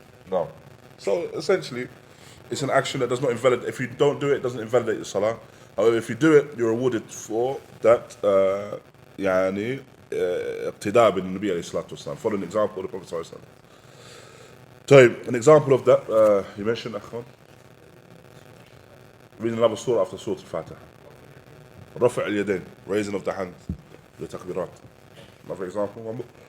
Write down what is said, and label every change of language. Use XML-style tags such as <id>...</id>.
<en>No. So essentially, it's an action that does not invalidate. If you don't do it, it doesn't invalidate the salah. However, if you do it, you're rewarded for that.</en> <ar>يعني اقتداء بالنبي عليه الصلاة والسلام.</ar> <en>Follow an example of the Prophet</en> <ar>صلى الله عليه وسلم. طيب,</ar> <en>an example of that you mentioned,</en> <ar>أخوان.</ar> <en>Reading another surah after Surah Al-Fatiha.</en> <ar>رفع اليدين,</ar> <en>raising of the hands, the takbirat. Another example, one more.</en>